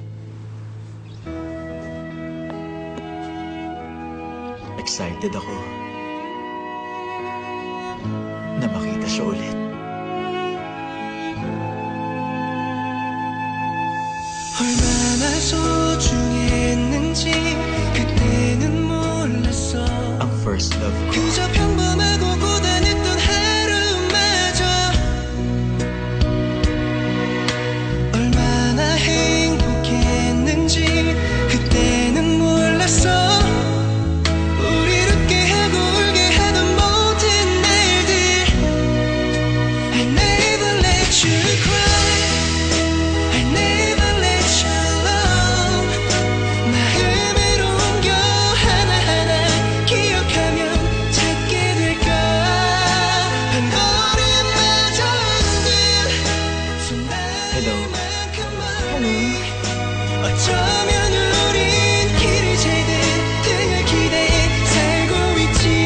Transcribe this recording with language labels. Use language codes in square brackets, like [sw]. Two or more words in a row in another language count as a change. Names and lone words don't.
[tl] Excited ako na makita siya ulit. [ko] 얼마나 소중했는지 그때는 몰랐어 [tl] Ang [en] first love [tl] ko. [ko] 그저 평범하고 고단했던 하루마저 얼마나 행복했는지 그때는 몰랐어 우릴 웃게 하고 울게 하던 모든 날들 [en] I never let you cry I never let you alone [ko] 마음을 옮겨 하나하나 기억하면 찾게 될까 한 걸음마저 흔들 [en] Hello. [ko] 순간만큼만 어쩌면 우린 길을 재듯 등을 기대해 살고 있진